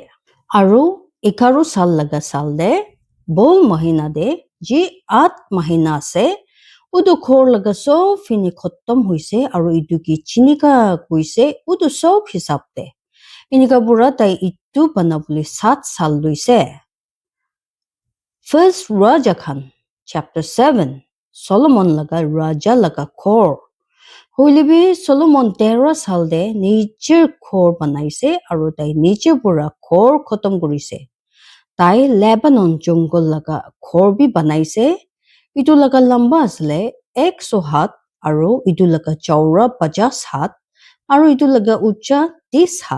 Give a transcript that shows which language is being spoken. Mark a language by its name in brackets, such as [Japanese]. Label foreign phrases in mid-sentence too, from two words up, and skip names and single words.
[Naga Pidgin] Aru 11 sal laga sal de bol mahina de ji 8 mahina ase. Utu khor laga sob fini khottom huise aru itu ki chinika kuise utu sob hisab de. Inika pura tai itu banabuli 7 sal luise. First Raja Khan, chapter 7. Solomon laga Raja laga khor. Hoilibi Solomon 13 sal de nijer khor banaise aru tai nijer pura khor khotom kurise. Tai Lebanon jungle laga khor bi banaise. Itu laga lamba asle 100 hat aru itu laga chaura 50 hat aru itu laga ucha 30 hat.